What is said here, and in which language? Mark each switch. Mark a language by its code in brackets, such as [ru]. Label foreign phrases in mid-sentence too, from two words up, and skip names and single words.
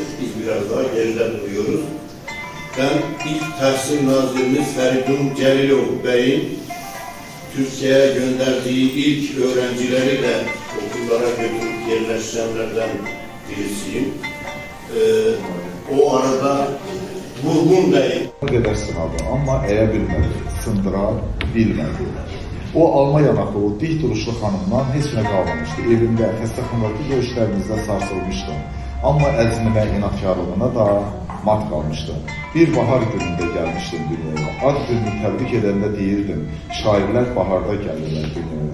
[tr] Biz biraz daha geride duruyoruz. Ben ilk Tahsil Nazırımız Feridun Celilov Bey'in Türkiye'ye gönderdiği ilk öğrencileri de okullara götürüp yerleştirenlerden birisiyim. O arada Vurgun Bey [az] qədər sınadı, amma əyə bilmədi, sındıra bilmədi. O alma yanaqlı, o dik duruşlu xanımdan heç nə qalmamışdı. Evində, xəstəxanadakı görüşlərimizdə sarsılmışdım. Amma əzminə, inatkarlığına da mat qalmışdı. Bir bahar günündə gəlmişdim dünyaya. Ad gününü təbrik edəndə deyirdim, şairlər baharda gəlirlər dünyaya.